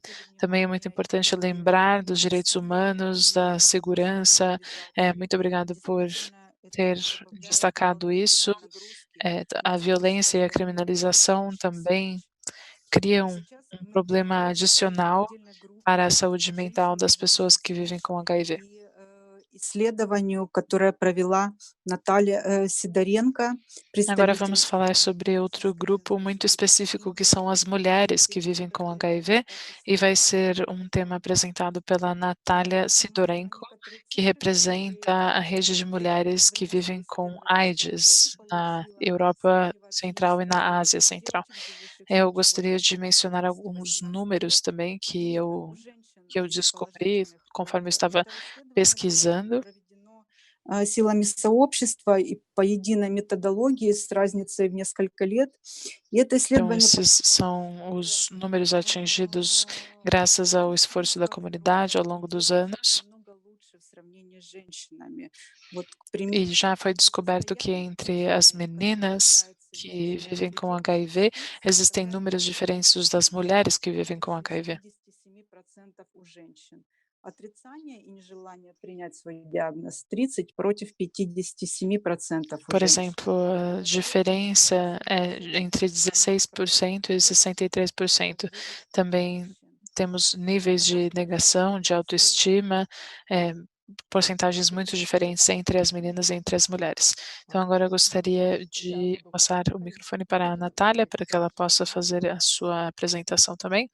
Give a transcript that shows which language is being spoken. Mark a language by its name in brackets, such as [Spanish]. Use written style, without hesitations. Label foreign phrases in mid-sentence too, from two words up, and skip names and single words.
[Portuguese] Também é muito importante lembrar dos direitos humanos, da segurança. Muito obrigado por ter destacado isso. A violência e a criminalização também criam um problema adicional para a saúde mental das pessoas que vivem com HIV. [Russian] Исследованию, которое провела Наталья Сидоренко, [Portuguese] Agora vamos falar sobre outro grupo muito específico, que são as mulheres que vivem com HIV, e vai ser um tema apresentado pela Natália Sidorenko, que representa a rede de mulheres que vivem com AIDS na Europa Central e na Ásia Central. Eu gostaria de mencionar alguns números também que eu descobri conforme eu estava pesquisando. [Russian] Силами сообщества и по единой методологии с разницей в несколько лет. E это [Portuguese] Então, [Russian] исследование [Portuguese] esses são os números atingidos graças ao esforço da comunidade ao longo dos anos. [Russian] намного лучше в сравнении с женщинами. Вот, к примеру, [Portuguese] E já foi descoberto que entre as meninas que vivem com HIV, existem números diferentes dos das mulheres que vivem com HIV. [Russian] 57% у женщин. Отрицание и нежелание принять свой диагноз 30 против 57% у [Portuguese] Por [Russian] женщин. [Portuguese] exemplo, a diferença é entre 16% e 63%. Também temos níveis de negação, de autoestima, porcentagens muito diferentes entre as meninas e entre as mulheres. Então, agora eu gostaria de passar o microfone para a Natália, para que ela possa fazer a sua apresentação também.